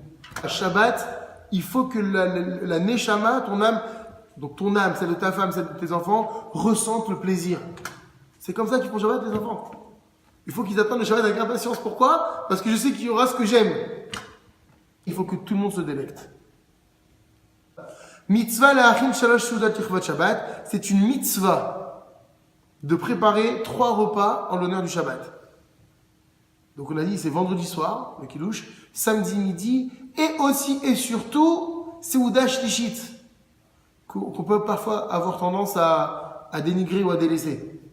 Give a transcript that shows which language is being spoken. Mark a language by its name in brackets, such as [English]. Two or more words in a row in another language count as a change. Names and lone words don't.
[French] À Shabbat, il faut que la Neshama, ton âme, donc ton âme, celle de ta femme, celle de tes enfants, ressentent le plaisir. C'est comme ça qu'ils font Shabbat, les enfants. Il faut qu'ils attendent le Shabbat avec impatience. Pourquoi? Parce que je sais qu'il y aura ce que j'aime. Il faut que tout le monde se délecte. [Hebrew] מצוה להכין שלוש סעודות לכבוד שבת, [French] c'est une mitzvah de préparer 3 repas en l'honneur du Shabbat. Donc on a dit c'est vendredi soir, le kiddush, samedi midi, et aussi et surtout, [Hebrew] סעודה שלישית, [French] qu'on peut parfois avoir tendance à dénigrer ou à délaisser.